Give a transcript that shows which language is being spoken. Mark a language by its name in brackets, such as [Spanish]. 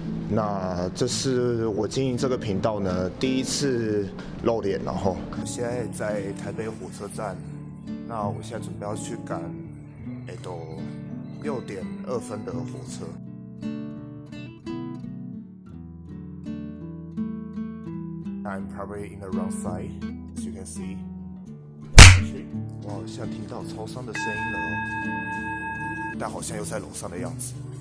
[Chinese] 那这是我经营这个频道呢第一次露脸，然后我现在在台北火车站，那我现在准备要去赶6:02的火车。 [English] I'm probably in the wrong side, as you can see. [Chinese] 我好像听到超商的声音了哦，但好像又在楼上的样子。